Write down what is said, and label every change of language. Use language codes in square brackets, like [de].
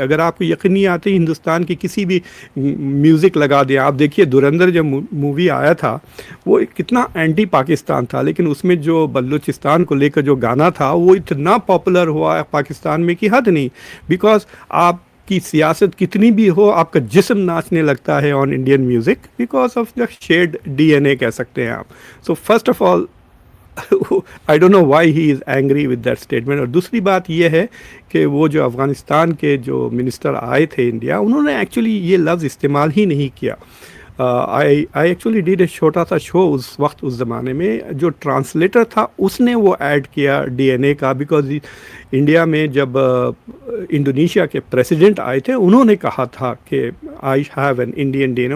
[ur] اگر آپ کو یقین نہیں آتی, ہندوستان کی کسی بھی میوزک لگا دیں آپ, دیکھیے دھرندر جب مووی آیا تھا وہ کتنا اینٹی پاکستان تھا, لیکن اس میں جو بلوچستان کو لے کر جو گانا تھا وہ اتنا پاپولر ہوا ہے پاکستان میں کہ حد نہیں. بیکاز آپ کی سیاست کتنی بھی ہو, آپ کا جسم ناچنے لگتا ہے [en] on Indian music, because of the shared D N A [ur] کہہ سکتے ہیں آپ. [en] So first of all I don't know why he is angry with that statement. [ur] اور دوسری بات یہ ہے کہ وہ جو افغانستان کے جو منسٹر آئے تھے انڈیا, انہوں نے ایکچولی یہ لفظ استعمال ہی نہیں کیا. [en] I actually did a [ur] چھوٹا سا شو اس وقت, اس زمانے میں جو ٹرانسلیٹر تھا اس نے وہ ایڈ کیا ڈی این اے کا, بیکاز انڈیا میں جب انڈونیشیا کے پریسیڈنٹ آئے تھے انہوں نے کہا تھا کہ [en] I have an Indian D N A.